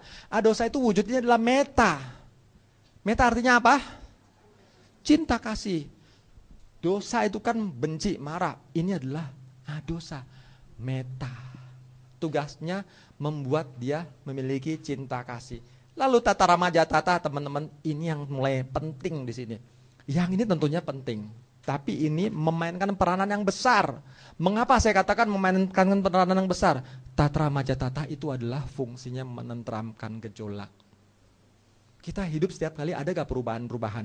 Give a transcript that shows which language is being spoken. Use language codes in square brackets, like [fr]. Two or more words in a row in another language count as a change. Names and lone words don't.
[id] Adosa itu wujudnya adalah meta. Meta artinya apa? Cinta kasih. Dosa itu kan benci, marah. Ini adalah adosa. Meta. Tugasnya membuat dia memiliki cinta kasih. [pi] Lalu tata ramaja tata, [id] teman-teman, ini yang mulai penting di sini. Yang ini tentunya penting. Tapi ini memainkan peranan yang besar. Mengapa saya katakan memainkan peranan yang besar? [pi] Tatra majatata [id] itu adalah fungsinya menenteramkan gejolak. Kita hidup setiap kali ada gak perubahan-perubahan?